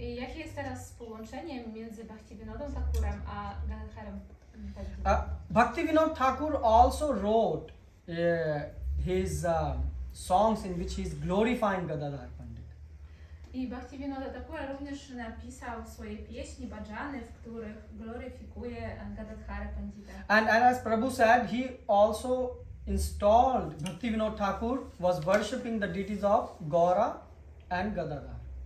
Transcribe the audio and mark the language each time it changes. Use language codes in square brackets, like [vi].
[pl] I jakie jest teraz połączenie między Bhaktivinodą Thakurem a Gadadharem Pandita? [en] Bhaktivinoda Thakur also wrote his songs in which he is glorifying Gadadhar Pandit. [pl] I Bhaktivinoda Thakura również napisał swoje pieśni, bhajany, w których gloryfikuje Gadadhara Pandita. [en] And as Prabhu said, he also installed, Bhaktivinoda Thakur was worshipping the deities of Gaura and Gadadhar.